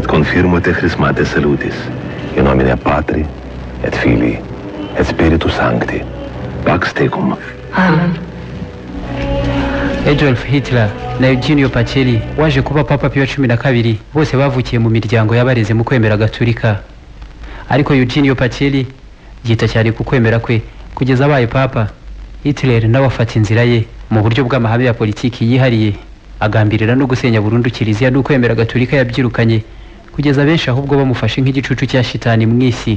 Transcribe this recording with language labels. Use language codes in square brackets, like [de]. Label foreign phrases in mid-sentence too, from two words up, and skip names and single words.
[la] confirmo te Chrismate salutis, in nomine Patri, et Filii, et Spiritus Sancti, Pax tecum. Amen. [rw] Adolf Hitler na Eugenio Pacelli waje kuba Papa Pio wa 12 bose bavukiye mu miryango y'abareze mu kwemera Gatolika, ariko Eugenio Pacelli yita cyane ku kwemera kwe kugeza abaye Papa. Hitler nawe afata inzira ye mu buryo bw'amahame ya politiki yihariye, agambirira no gusenya burundu kiliziya no kwemera Gatolika yabyirukanye, kugeza benshi ahubwo bamufashe nk'igicucu cya shitani mu isi.